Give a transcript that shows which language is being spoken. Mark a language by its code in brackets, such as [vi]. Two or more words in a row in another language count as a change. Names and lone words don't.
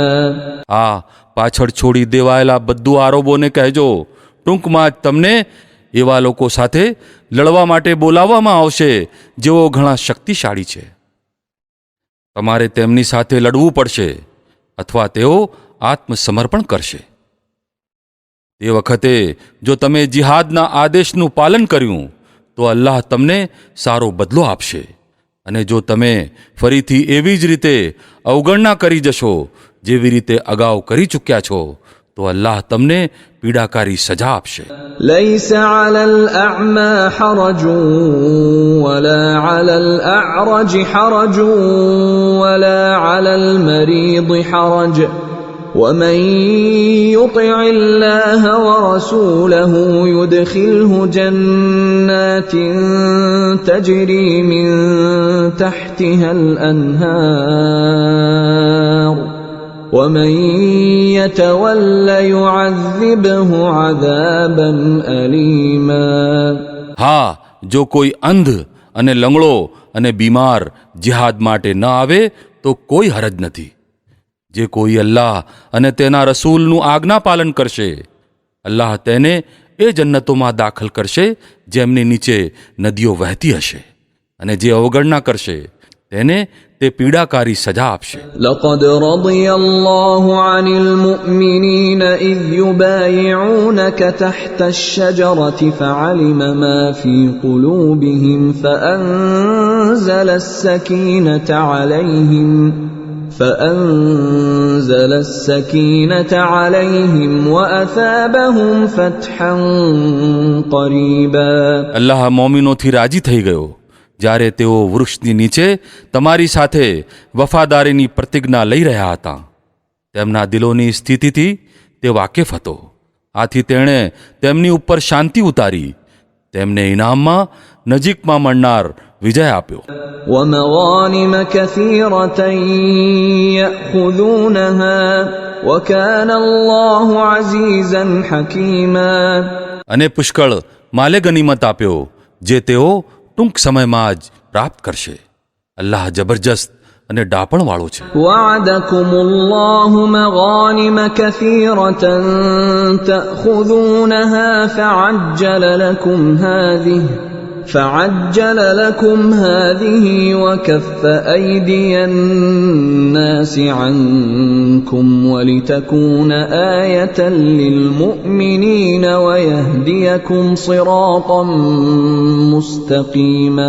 [gu] પાછળ છોડી દેવાયેલા બધું આરોપોને કહેજો, ટૂંકમાં જ તમને એવા લોકો સાથે લડવા માટે બોલાવવામાં આવશે જેઓ ઘણા શક્તિશાળી છે. તમારે તેમની સાથે લડવું પડશે અથવા તેઓ આત્મસમર્પણ કરશે. તે વખતે જો તમે જિહાદના આદેશનું પાલન કર્યું તો અલ્લાહ તમને સારો બદલો આપશે, અને જો તમે ફરીથી એવી જ રીતે અવગણના કરી જશો જેવી રીતે અગાઉ કરી ચૂક્યા છો તો અલ્લાહ તમને પીડાકારી સજા આપશે. [ar] ليس على الأعمى حرج ولا على الأعرج حرج ولا على المريض حرج ومن يطع الله ورسوله يدخله جنات تجري من تحتها الأنهار ومن يتول يعذبه عذابا أليما. [gu] જો કોઈ અંધ અને લંગડો અને બીમાર જિહાદ માટે ન આવે તો કોઈ હરજ નથી. જે કોઈ અલ્લાહ અને તેના રસૂલનું આજ્ઞા પાલન કરશે, અલ્લાહ તેને એ જન્નતોમાં દાખલ કરશે જેમની નીચે નદીઓ વહેતી હશે, અને જે અવગણના કરશે તેને તે પીડાકારી સજા આપશે. [ar] لقد رضي الله عن المؤمنين إذ يبايعونك تحت الشجرة فعلم ما في قلوبهم فأنزل السكينة عليهم وأثابهم فتحا قريبا. [gu] અલ્લાહ મોમિનોથી રાજી થઈ ગયો જ્યારે તેઓ વૃક્ષની નીચે તમારી સાથે વફાદારીની પ્રતિજ્ઞા લઈ રહ્યા હતા. તેમના દિલોની સ્થિતિથી તે વાકેફ હતો. આથી તેણે તેમની ઉપર શાંતિ ઉતારી, તેમને ઇનામમાં નજીકમાં મળનાર વિજય આપ્યો. [ar] ومغانم كثيرة يأخذونها وكان الله عزيزا حكيما. [gu] અને પુષ્કળ માલે ગનીમત આપ્યો જે તેઓ ટૂંક સમયમાં જ પ્રાપ્ત કરશે. અલ્લાહ જબરજસ્ત અને ડાપણવાળો છે. [ar] وعدكم الله مغانم كثيرة تأخذونها فعجل لكم هذه وكف أيدي الناس عنكم ولتكون آية للمؤمنين ويهديكم صراطا مستقيما.